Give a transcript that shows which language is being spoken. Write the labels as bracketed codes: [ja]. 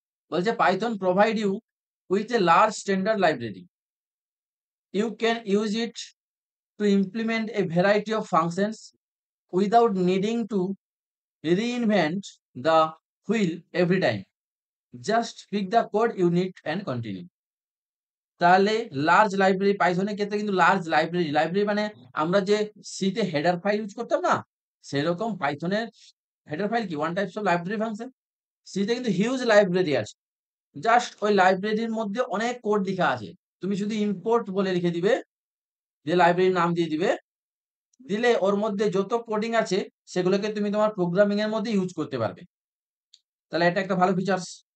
[en] বলছে Python provide you with a large standard library. You can use it to implement a variety of functions without needing to reinvent the wheel every time. Just pick the code you need and continue। [bn] তাহলে large library, পাইথনের ক্ষেত্রে কিন্তু large library, library মানে আমরা যে সিতে header file use করতাম না, সেরকম পাইথনের হেডার ফাইল কি, one types of library function. সিতে কিন্তু হিউজ লাইব্রেরি আছে, জাস্ট ওই লাইব্রেরির মধ্যে অনেক কোড লেখা আছে, তুমি শুধু ইম্পোর্ট বলে লিখে দিবে, যে লাইব্রেরির নাম দিয়ে দিবে, দিলে ওর মধ্যে যত কোডিং আছে সেগুলোকে তুমি তোমার প্রোগ্রামিং এর মধ্যে ইউজ করতে পারবে। তাহলে এটা একটা ভালো ফিচার্স।